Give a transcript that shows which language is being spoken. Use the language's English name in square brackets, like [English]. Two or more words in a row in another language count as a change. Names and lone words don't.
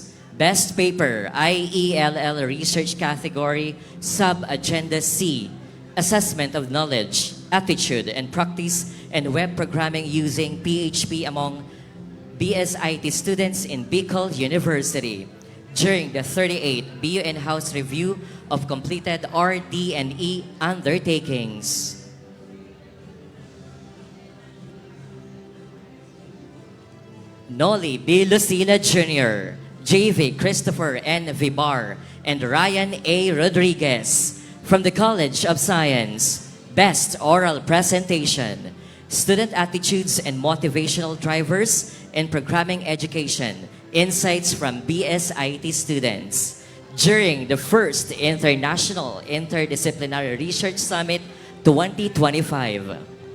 [English] Best Paper, IELL Research Category, Sub-Agenda C, Assessment of Knowledge, Attitude, and Practice and Web Programming using PHP among BSIT students in Bicol University during the 38th BU in-house review of completed RD and E undertakings. Noli B. Lucila Jr., JV Christopher N. Vibar, and Ryan A. Rodriguez from the College of Science. Best Oral Presentation, Student Attitudes and Motivational Drivers in Programming Education, Insights from BSIT Students during the first International Interdisciplinary Research Summit 2025.